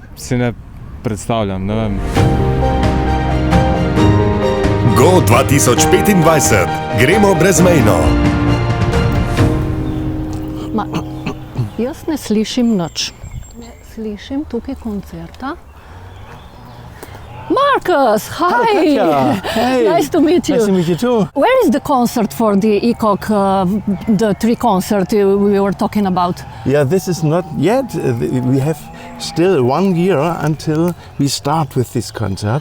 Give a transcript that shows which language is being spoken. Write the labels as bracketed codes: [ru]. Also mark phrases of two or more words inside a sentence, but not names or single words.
[sl] Ja, si ne predstavljam, ne vem. [en] Go 2025. [sl] Gremo brezmejno. Jaz ne slišim nič. Ne slišim tukaj koncerta. [en] Marcus, hi! Katja, hey! Nice to meet you. Nice to meet you too. Where is the concert for the ECOC, the tree concert we were talking about? Yeah, this is not yet. We have still 1 year until we start with this concert.